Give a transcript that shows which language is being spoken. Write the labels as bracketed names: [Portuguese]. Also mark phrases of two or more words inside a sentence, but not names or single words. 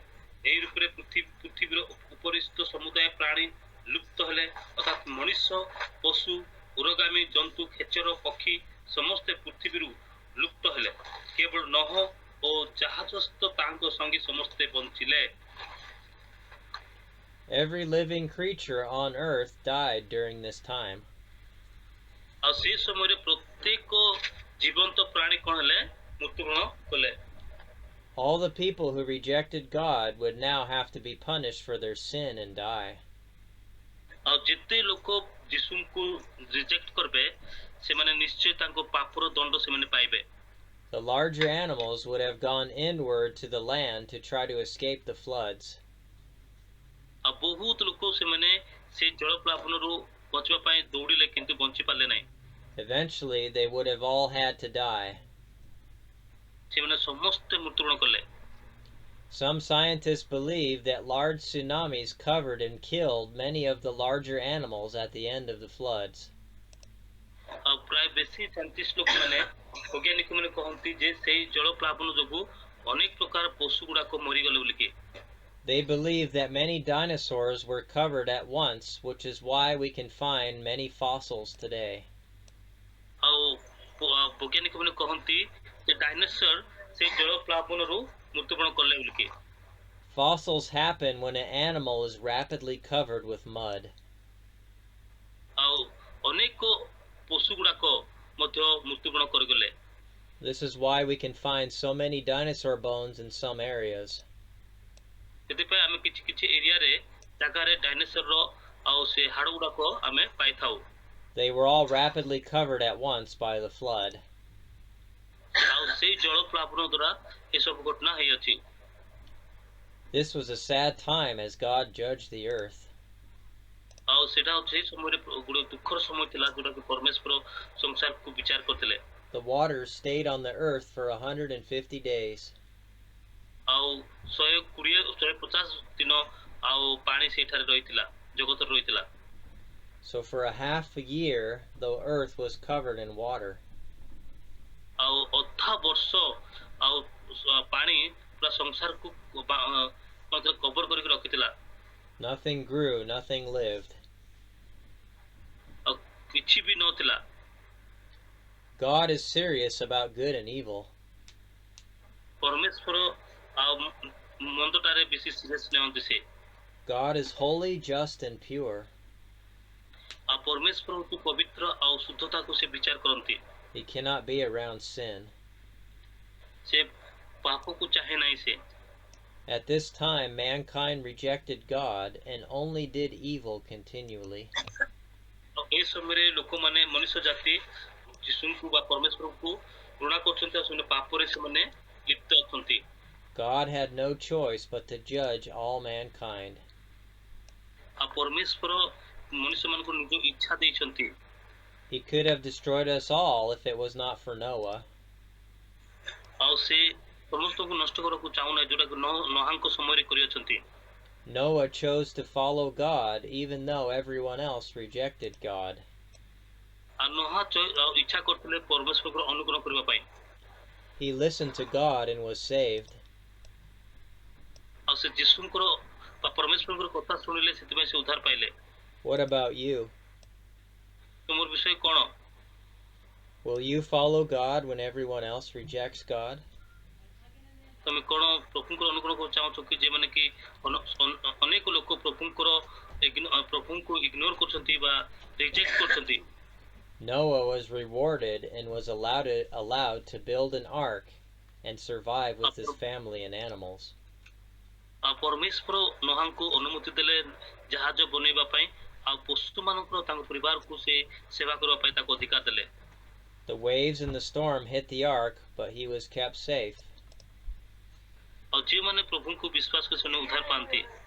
[Odia] ଏହି ରୂପରେ ପୃଥିବୀର ଉପରିସ୍ଥ ସମୁଦାୟ ପ୍ରାଣୀ ଲୁପ୍ତ ହେଲେ ଅର୍ଥାତ୍ ମଣିଷ ପଶୁ ଉରଗାମୀ ଜନ୍ତୁ ଖେଚର ପକ୍ଷୀ ସମସ୍ତେ ପୃଥିବୀରୁ ଲୁପ୍ତ ହେଲେ। କେବଳ ନୋହ ଓ ଜାହାଜସ୍ଥ ତାଙ୍କ ସଙ୍ଗୀ ସମସ୍ତେ ବଞ୍ଚିଲେ। [English] Every living creature on earth died during this time. [Odia] ଆଉ ସେ ସମୟରେ ପ୍ରତ୍ୟେକ ଜୀବନ୍ତ ପ୍ରାଣୀ କଣ ହେଲେ ମୃତ୍ୟୁବରଣ କଲେ। [English] All the people who rejected God would now have to be punished for their sin and die. [Odia] ଆଉ ଯେତେ ଲୋକ ଯୀଶୁଙ୍କୁ ରିଜେକ୍ଟ କରିବେ ସେମାନେ ନିଶ୍ଚୟ ତାଙ୍କ ପାପର ଦଣ୍ଡ ସେମାନେ ପାଇବେ। [English] The larger animals would have gone inward to the land to try to escape the floods. [Odia] ଆଉ ବହୁତ ଲୋକ ସେମାନେ ସେ ଜଳପ୍ଲାବନରୁ ବଞ୍ଚିବା ପାଇଁ ଦୌଡ଼ିଲେ କିନ୍ତୁ ବଞ୍ଚି ପାରିଲେ ନାହିଁ। [English] Eventually they would have all had to die. [Odia] ସେମାନେ ସମସ୍ତେ ମୃତ୍ୟୁବରଣ କଲେ। [English] Some scientists believe that large tsunamis covered and killed many of the larger animals at the end of the floods. [Odia] ଆଉ ପ୍ରାୟ ବେଶୀ ସାଇଣ୍ଟିଷ୍ଟ ଲୋକମାନେ ବୈଜ୍ଞାନିକ ମାନେ କହନ୍ତି ଯେ ସେଇ ଜଳପ୍ଲାବନ ଯୋଗୁ ଅନେକ ପ୍ରକାର ପଶୁ ଗୁଡାକ ମରିଗଲେ ବୋଲିକି। [English] They believe that many dinosaurs were covered at once, which is why we can find many fossils today. [Odia] ଆଉ ବୈଜ୍ଞାନିକ ମାନେ କହନ୍ତି ଯେ ଡାଇନୋସର ସେଇ ଜଳପ୍ଲାବନରୁ ମୃତ୍ୟୁବରଣ କଲେ ବୋଲିକି। [English] Fossils happen when an animal is rapidly covered with mud. [Odia] ଆଉ ଅନେକ ପଶୁ ଗୁଡାକ ମଧ୍ୟ ମୃତ୍ୟୁବରଣ କରିଗଲେ। [English] This is why we can find so many dinosaur bones in some areas. [Odia] ସେଥିପାଇଁ ଆମେ କିଛି ଏରିଆରେ ଜାଗାରେ ଡାଇନୋସରର ଆଉ ସେ ହାଡ଼ ଗୁଡାକ ଆମେ ପାଇଥାଉ। [English] They were all rapidly covered at once by the flood. [Odia] ଆଉ ସେଇ ଜଳପ୍ଲାବନ ଦ୍ୱାରା ଏସବୁ ଘଟଣା ହେଇଅଛି। [English] This was a sad time as God judged the earth. [Odia] ଆଉ ସେଟା ହଉଛି ସମୟରେ ଗୋଟେ ଦୁଃଖର ସମୟ ଥିଲା ଯୋଉଟାକି ପରମେଶ୍ୱର ସଂସାରକୁ ବିଚାର କରିଥିଲେ। [English] The waters stayed on the earth for 150 days. [Odia] ଆଉ 150 ଦିନ ଆଉ ପାଣି ସେଇଠାରେ ରହିଥିଲା, ଜଗତରେ ରହିଥିଲା। [English] So for a half a year, the earth was covered in water. [Odia] ଆଉ ଅଧା ବର୍ଷ ଆଉ ପାଣି ପୁରା ସଂସାରକୁ କଭର କରିକି ରଖିଥିଲା। [English] Nothing grew, nothing lived. [Odia] ଆଉ କିଛି ବି ନଥିଲା। [English] God is serious about good and evil. [Odia] ପରମେଶ୍ୱର ଆଉ ମନ୍ଦଟାରେ ବେଶୀ ସିରିୟସ୍ ନିଅନ୍ତି ସେ। [English] God is holy, just, and pure. [Odia] ଆଉ ପରମେଶ୍ୱର ହଉଛି ପବିତ୍ର ଆଉ ଶୁଦ୍ଧତାକୁ ସେ ବିଚାର କରନ୍ତି। [English] He cannot be around sin. [Odia] ସେ ପାପକୁ ଚାହେଁ ନାହିଁ ସେ। [English] At this time, mankind rejected God and only did evil continually. [Odia] ଏ ସମୟରେ ଲୋକମାନେ ମନୁଷ୍ୟ ଜାତି ଯୀଶୁଙ୍କୁ ବା ପରମେଶ୍ୱରଙ୍କୁ ଘୃଣା କରୁଛନ୍ତି ଆଉ ସେମାନେ ପାପରେ ସେମାନେ ଲିପ୍ତ ଅଛନ୍ତି। [English] God had no choice but to judge all mankind. [Odia] ଆଉ ପରମେଶ୍ୱର ମନୁଷ୍ୟମାନଙ୍କୁ ନିଜ ଇଚ୍ଛା ଦେଇଛନ୍ତି। [English] He could have destroyed us all if it was not for Noah. [Odia] ଆଉ ସେ ସମସ୍ତଙ୍କୁ ନଷ୍ଟ କରିବାକୁ ଚାହୁଁନାହିଁ, ଯୋଉଟାକୁ ନୋହାଙ୍କ ସମୟରେ କରିଅଛନ୍ତି। [English] Noah chose to follow God even though everyone else rejected God. [Odia] ଆଉ ନୋହା ଇଚ୍ଛା କରୁଥିଲେ ପରମେଶ୍ୱରଙ୍କର ଅନୁକରଣ କରିବା ପାଇଁ। [English] He listened to God and was saved. [Odia] ଆଉ ସେ ଯୀଶୁଙ୍କର ବା ପରମେଶ୍ୱରଙ୍କର କଥା ଶୁଣିଲେ, ସେଥିପାଇଁ ସେ ଉଦ୍ଧାର ପାଇଲେ। [English] What about you? [Odia] ତୁମର ବିଷୟ କ'ଣ? [English] Will you follow God when everyone else rejects God? [Odia] ତମେ କ'ଣ ପ୍ରଭୁଙ୍କର ଅନୁକରଣ କରିବାକୁ ଚାହୁଁଛ କି ଯେମାନେ କି ଅନେକ ଲୋକ ପ୍ରଭୁଙ୍କୁ ଇଗ୍ନୋର କରୁଛନ୍ତି ବା ରିଜେକ୍ଟ କରୁଛନ୍ତି? [English] Noah was rewarded and was allowed to build an ark and survive with his family and animals. [Odia] ଆଉ ପରମେଶ୍ୱର ନୋହାଙ୍କୁ ଅନୁମତି ଦେଲେ ଜାହାଜ ବନେଇବା ପାଇଁ, ଆଉ ପଶୁମାନଙ୍କର ତାଙ୍କ ପରିବାରକୁ ସେ ସେବା କରିବା ପାଇଁ ତାକୁ ଅଧିକାର ଦେଲେ। [English] The waves and the storm hit the ark, but he was kept safe. [Odia] ଆଉ ଯେଉଁମାନେ ପ୍ରଭୁଙ୍କୁ ବିଶ୍ୱାସ କରି ସେମାନେ ଉଦ୍ଧାର ପାଆନ୍ତି।